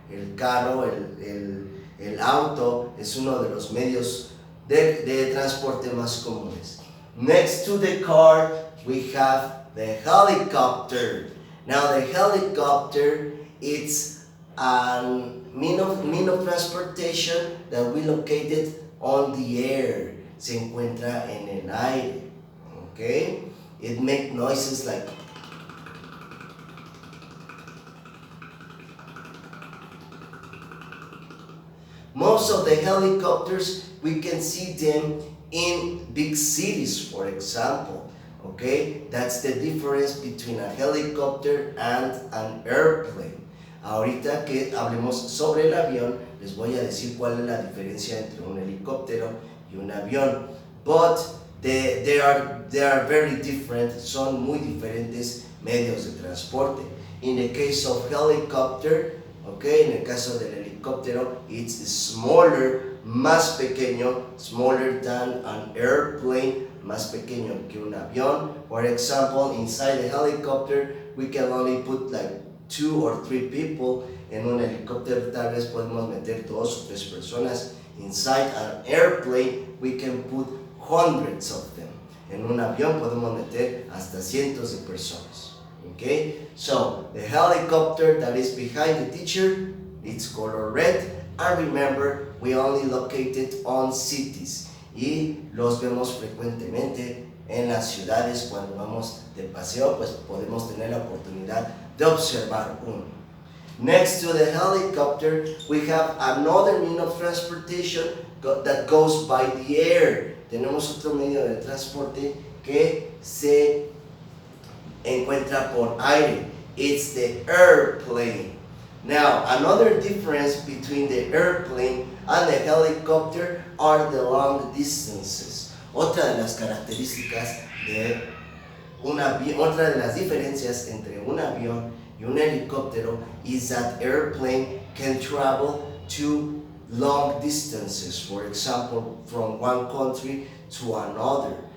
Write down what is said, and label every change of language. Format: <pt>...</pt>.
<es>El carro, el auto es uno de los medios de transporte más comunes.</es> <en>Next to the car, we have the helicopter. Now, the helicopter, it's a mean of transportation that we located on the air.</en> <es>Se encuentra en el aire. Okay?</es> <en>It makes noises like most of the helicopters, we can see them in big cities, for example. Okay? That's the difference between a helicopter and an airplane.</en> <es>Ahorita que hablemos sobre el avión, les voy a decir cuál es la diferencia entre un helicóptero y un avión.</es> <en>But they are very different,</en> <es>son muy diferentes medios de transporte.</es> <en>In the case of helicopter, ¿ok?</en> <es>En el caso del helicóptero,</es> <en>it's smaller,</en> <es>más pequeño,</es> <en>smaller than an airplane,</en> <es>más pequeño que un avión.</es> <en>For example, inside the helicopter, we can only put like 2 or 3 people.</en> <es>En un helicóptero tal vez podemos meter 2 o 3 personas.</es> <en>Inside an airplane, we can put hundreds of them.</en> <es>En un avión podemos meter hasta cientos de personas.</es> <en>Okay? So, the helicopter that is behind the teacher, it's color red. And remember, we only locate it on cities.</en> <es>Y los vemos frecuentemente en las ciudades. Cuando vamos de paseo, pues podemos tener la oportunidad de observar uno.</es> <en>Next to the helicopter, we have another means of transportation that goes by the air.</en> <es>Tenemos otro medio de transporte que se encuentra por aire.</es> <en>It's the airplane. Now, another difference between the airplane and the helicopter are the long distances.</en> <es>Otra de las características de otra de las diferencias entre un avión y un helicóptero</es> <en>is that airplane can travel to long distances, for example, from one country to another.</en>